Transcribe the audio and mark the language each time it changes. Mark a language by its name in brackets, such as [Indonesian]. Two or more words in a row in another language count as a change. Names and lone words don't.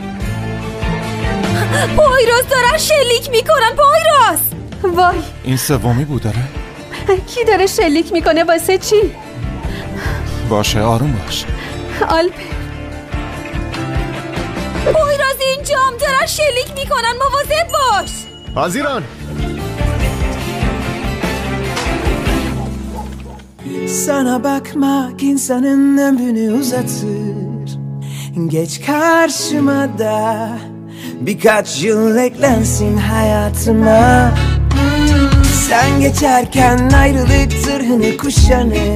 [Persian] پایراز دارن شلیک میکنن. پایراز وای، این سومی بود داره؟ کی داره شلیک میکنه؟ واسه چی؟ باشه آروم باش. آلپ پایراز اینجام دارن شلیک میکنن، مواظب باش. حاضران. [Turkish] Sana bakmak insanın ömrünü uzatır. Geç karşıma da birkaç yıl eklensin hayatıma. Sen geçerken ayrılık zırhını kuşanır.